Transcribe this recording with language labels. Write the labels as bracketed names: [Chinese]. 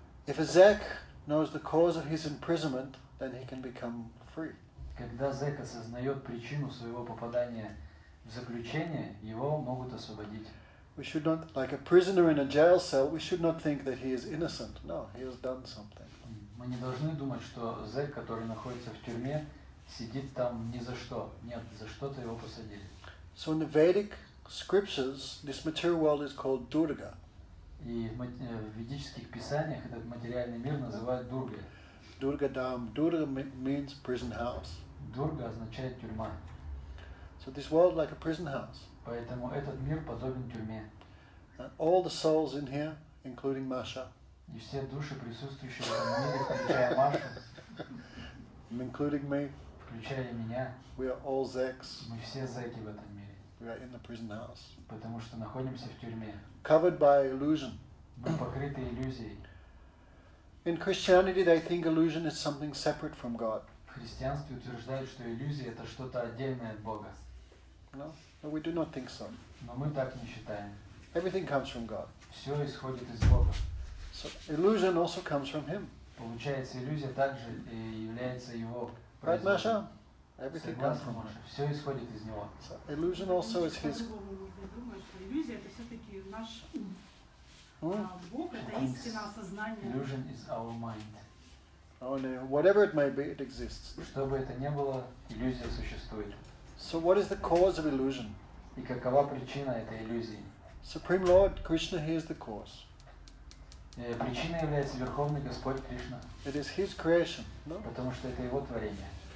[English] If a Zek knows the cause of his imprisonment, then he can become free. [Russian] Когда зэк осознает причину своего попадания в заключение, его могут освободить. [English] We should not, like a prisoner in a jail cell, we should not think that he is innocent. No, he has done something. [Russian] Мы не должны думать, что зэк, который находится в тюрьме, сидит там ни за что. Нет, за что-то его посадили. [English] So in the Vedic scriptures, this material world is called Durga. И в ведических писаниях этот материальный мир называют Дургой. Durga Dham. Durga means prison house. [Russian] Дурга означает тюрьма. [English] So this world like a prison house. [Russian] Поэтому этот мир подобен тюрьме. [English] And all the souls in here, including Masha, [Russian] И все души, присутствующие в этом мире, включая Машу, [English] including me, [Russian] включая меня, [English] we are all Zeks. [Russian] мы все зэки в этом мире. [English] We are in the prison house. [Russian] Потому что находимся в тюрьме. [English] Covered by illusion. [Russian] Мы покрыты иллюзией. [English] In Christianity, they think illusion is something separate from God. [Russian] В христианстве утверждают, что иллюзия – это что-то отдельное от Бога. [English] No, we do not think so. [Russian] Но мы так не считаем. [English] Everything comes from God. [Russian] Все исходит из Бога. [English] So illusion also comes from Him. [Russian] Получается, иллюзия также и является Его [English] Right, [Russian] производством. [English] Masha? Everything comes [Russian] Согласна, [English] from [Russian] Маша? [English] Him. [Russian] Все исходит из Него. [English] So illusion also is His. [Russian] По-другому нужно думать, что иллюзия это все-таки наш ум. Hmm? А Бог это истина осознания. [English] Illusion is our mind. Only whatever it may be, it exists. [Russian] Что бы это ни было, иллюзия существует. [English] So what is the cause of illusion? [Russian] И какова причина этой иллюзии? [English] Supreme Lord Krishna, He is the cause. [Russian] Причиной является Верховный Господь Кришна, [English] It is His creation. No? [Russian] потому что это Его творение.